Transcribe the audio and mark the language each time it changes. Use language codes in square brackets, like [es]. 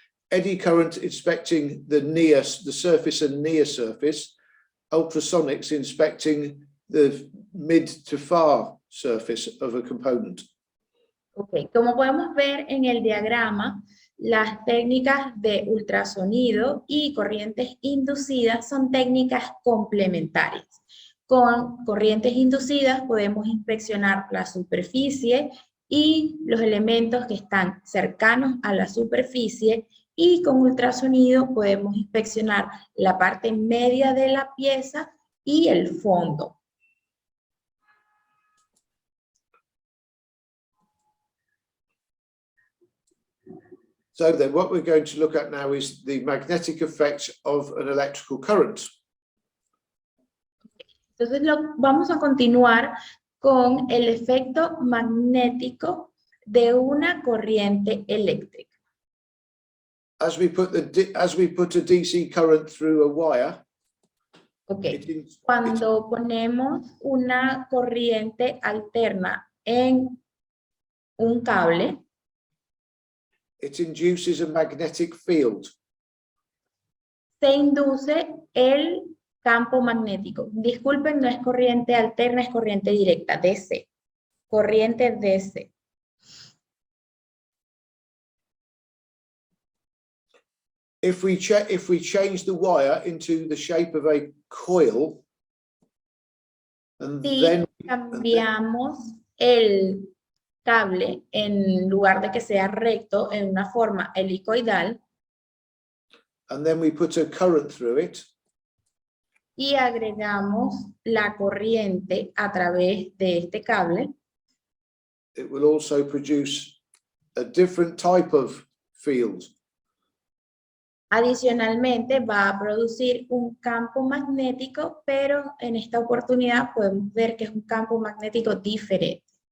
[en] Eddy current inspecting the surface and near surface, ultrasonics inspecting the mid to far surface of a component. [es] Ok, como podemos ver en el diagrama, las técnicas de ultrasonido y corrientes inducidas son técnicas complementarias. Con corrientes inducidas podemos inspeccionar la superficie y los elementos que están cercanos a la superficie, y con ultrasonido podemos inspeccionar la parte media de la pieza y el fondo. [en] So then what we're going to look at now is the magnetic effect of an electrical current. [es] Entonces vamos a continuar con el efecto magnético de una corriente eléctrica. [en] As we put a DC current through a wire. Okay. [es] Cuando ponemos una corriente alterna en un cable, [en] it induces a magnetic field. [es] Se induce el campo magnético. Disculpen, no es corriente alterna, es corriente directa, DC. Corriente DC. [en] If we change the wire into the shape of a coil, and then [es] cambiamos el cable en lugar de que sea recto en una forma helicoidal, [en] and then we put a current through it, [es] y agregamos la corriente a través de este cable, [en] it will also produce a different type of field. [es] Adicionalmente va a producir un campo magnético, pero en esta oportunidad podemos ver que es un campo magnético diferente.